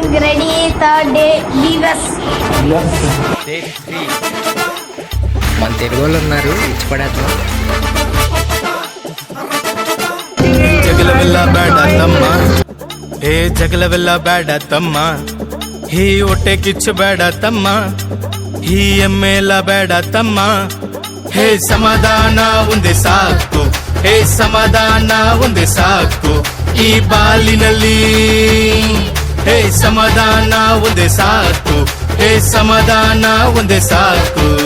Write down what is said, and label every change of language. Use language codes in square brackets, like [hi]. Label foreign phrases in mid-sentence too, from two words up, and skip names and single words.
[en] ready. Third day, leave us. [te] మన తెలుగు వాళ్ళు ఉన్నారు, ఇచ్చి పడేద్దాం. [kn] ಜಗಲವೆಲ್ಲ ಬೇಡ ತಮ್ಮ, ಹೇ ಜಗಲವೆಲ್ಲ ಬೇಡ ತಮ್ಮ, ಈ ಹೊಟ್ಟೆ ಕಿಚ್ಚು ಬೇಡ ತಮ್ಮ, ಈ ಎಮ್ಮೆಲ್ಲ ಬೇಡ ತಮ್ಮ, ಹೇ ಸಮಾಧಾನ ಒಂದೇ ಸಾಕು, ಹೇ ಸಮಾಧಾನ ಒಂದೇ ಸಾಕು ಈ ಬಾಲಿನಲ್ಲಿ, ಹೇ ಸಮಾಧಾನ ಒಂದೇ ಸಾಕು, ಹೇ ಸಮಾಧಾನ ಒಂದೇ ಸಾಕು.